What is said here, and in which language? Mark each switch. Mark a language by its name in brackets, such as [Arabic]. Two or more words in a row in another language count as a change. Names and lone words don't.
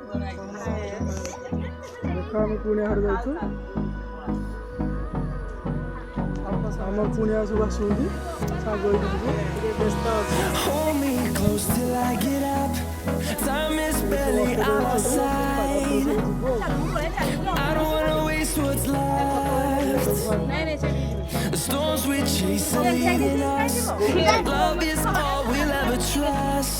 [Odia] ଦେଖ ଆମେ କୁଣିଆ ଘରେ ଯାଉଛୁ। ଆମ କୁଣିଆ ସବୁ ଆସୁଛନ୍ତି ସାଙ୍ଗ ହେଇକି ଯିବୁ। ଟିକେ ବ୍ୟସ୍ତ ଅଛି। [English] Time is barely on our side. I don't wanna waste what's left. The storms we chase are leading us. Love is all we'll ever trust.